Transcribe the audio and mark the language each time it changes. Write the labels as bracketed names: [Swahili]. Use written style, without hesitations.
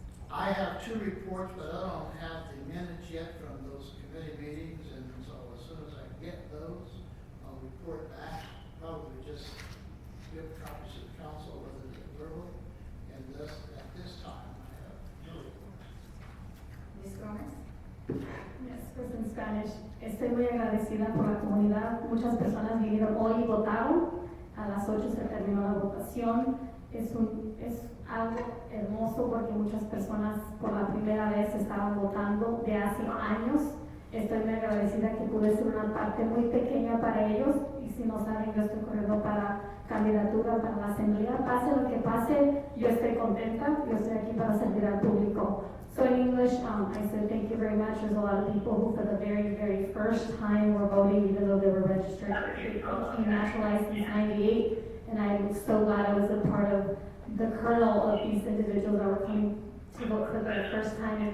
[English] I have two reports, but I don't have the minutes yet from those committee meetings, and so as soon as I get those, I'll report back. Probably just give copies to the council, whether they're verbal, and thus, at this time, I have no reports. Ms. Gomez? [Spanish] Yes, pues en Spanish. Estoy muy agradecida por la comunidad. Muchas personas vinieron hoy y votaron. A las 8 se terminó la votación. Es algo hermoso porque muchas personas por la primera vez estaban votando de hace años. Estoy muy agradecida que pude ser una parte muy pequeña para ellos. Y si no saben, yo estoy corriendo para candidatura para la asamblea. Pase lo que pase, yo estoy contenta. Yo estoy aquí para servir al público. [English] So in English, I said thank you very much. There's a lot of people who for the very, very first time were voting, even though they were registered. They became naturalized since '98, and I'm so glad I was a part of the kernel of these individuals that were coming to vote for the first time.